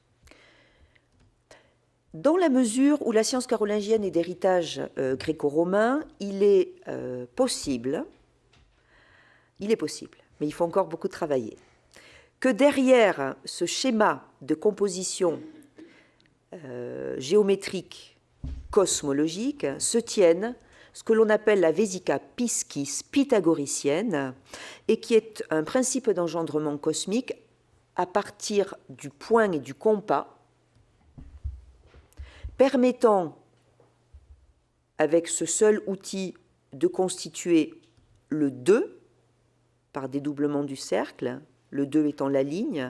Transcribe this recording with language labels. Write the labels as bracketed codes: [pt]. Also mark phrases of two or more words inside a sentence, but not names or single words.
[fr] Dans la mesure où la science carolingienne est d'héritage gréco-romain, il est possible, mais il faut encore beaucoup travailler, que derrière ce schéma de composition géométrique cosmologique se tienne ce que l'on appelle la [la] vesica piscis [fr] pythagoricienne, et qui est un principe d'engendrement cosmique à partir du point et du compas, permettant, avec ce seul outil, de constituer le 2 par dédoublement du cercle, le 2 étant la ligne,